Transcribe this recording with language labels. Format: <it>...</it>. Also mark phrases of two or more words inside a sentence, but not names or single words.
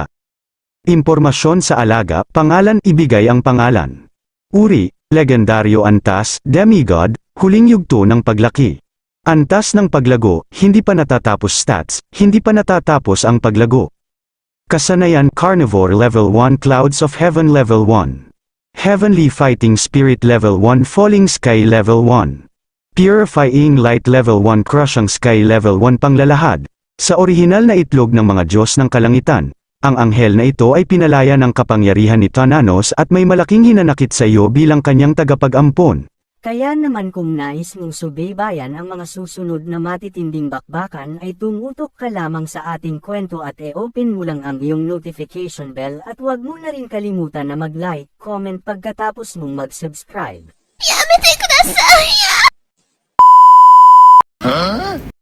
<tl>Impormasyon sa alaga, pangalan, ibigay ang pangalan. Uri, legendaryo, antas, demigod, huling yugto ng paglaki. Antas ng paglago, hindi pa natatapos stats, hindi pa natatapos ang paglago. Kasanayan,</tl> <en>carnivore level 1, clouds of heaven level 1. Heavenly fighting spirit level 1, falling sky level 1. Purifying light level 1, crushing sky level 1,</en> <tl>panglalahad. Sa orihinal na itlog ng mga Diyos ng kalangitan, ang anghel na ito ay pinalaya ng kapangyarihan ni Thanatos at may malaking hinanakit sa iyo bilang kanyang tagapag-ampon. Kaya naman kung nais mong subaybayan ang mga susunod na matitinding bakbakan ay tumutok ka lamang sa ating kwento at e-open mo lang ang iyong</tl> <en>notification bell</en> <tl>at huwag mo na rin kalimutan na mag-like, comment pagkatapos mong mag-subscribe.</tl> <ja>やめてください</ja>